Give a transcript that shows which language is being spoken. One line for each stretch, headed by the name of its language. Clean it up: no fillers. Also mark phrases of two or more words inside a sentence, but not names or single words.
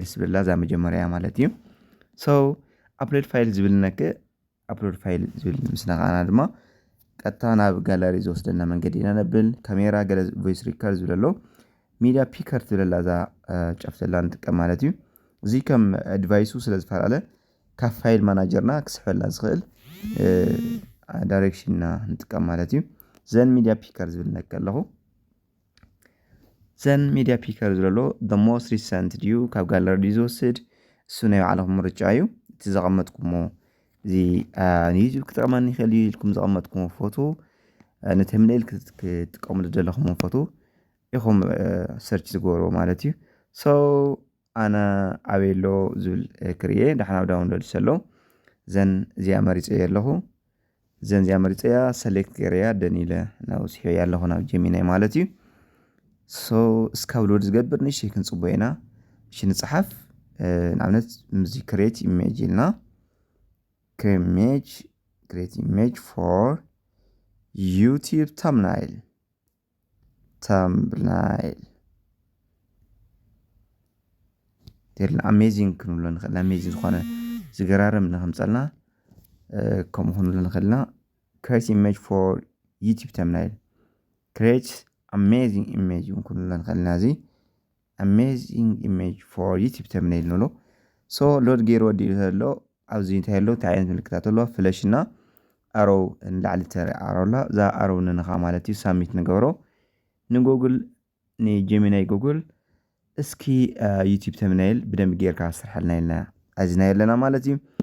Tigrinya: ዝብላ እዛ መጀመርያ ማለት እዩ
English: upload file
Tigrinya: ዝብልነክ
English: upload file
Tigrinya: ዝብል ምስ ነኻእና ድማ ቀጥታ ናብ ጋለሪ ዝወስደና መንገዲ ኢና ነብል ካሜራ ገለ
English: voice record
Tigrinya: ዝብለሎ
English: media picker
Tigrinya: ትብለላ እዛ ጫፍ ዘላ ንጥቀም ማለት እዩ እዚ ከም ኣድቫይሱ ስለ ዝፈላለ ካብ ፋይል ማናጀርና ክስሕበልና ዝኽእል ዳይሬክሽንና ንጥቀም ማለት እዩ ዘን
English: media picker
Tigrinya: ዝብል ነክ ኣለኹ ዘን
English: media picker
Tigrinya: ዝብለሎ
English: the most recent
Tigrinya: ድዩ ካብ ጋለሪ ድዩ ዝወስድ እሱ ናይ ባዕልኩም ምርጫ እዩ እቲ ዘቐመጥኩሞ እዚ ንዩቲዩብ ክጠቕመኒ ይኽእል እዩ ኢልኩም ዘቐመጥኩሞ ፎቶ ንተምናይል ክትጥቀምሉ ዘለኹም ፎቶ ኢኹም ሰርች ዝገብሮ ማለት እዩ ኣነ ኣበየሎ ዝብል ክርየ ዳሕና ዳውንሎድ ዘሎ ዘን እዚኣ መሪፀየ ኣለኹ ዘን እዚኣ መሪፀያ ሰሌክት ገይረያ ደኒለ ናውፅሕዮ ኣለኹ ናብ ጀሚናይ ማለት እዩ እስካብ ሎድ ዝገብር ንእሽተይ ክንፅቦ ኢና እሺ ንፅሓፍ ንኣብነት ምዚ
English: create image
Tigrinya: ኢልና
English: create image for YouTube thumbnail
Tigrinya: ደርና ኣሜዚንግ ክንብሎ ንኽእል ኣሜዚንግ ዝኾነ ዝገራርም ንኸምፀልና ከምኡ ክንብሎ ንኽእልና
English: create image for YouTube thumbnail create amazing image
Tigrinya: ክንብሎ ንኽእልና እዚ
English: amazing image for YouTube thumbnail
Tigrinya: ንብሎ ሎድ ገይሩ ወዲኡ ዘሎ ኣብዚ እንታይ ኣሎ እንታይ ዓይነት ምልክታት ኣሎ ፍለሽ እና ኣሮው ንላዕሊ ተርኢ ኣሮው ኣላ እዛ ኣሮው ንነኻ ማለት እዩ ሳሚት ንገብሮ ንጎግል ንጀሚናይ ጎግል እስኪ
English: YouTube thumbnail
Tigrinya: ብደንቢ ጌርካ ስርሐልና ኢልና ኣዚና የለና ማለት እዩ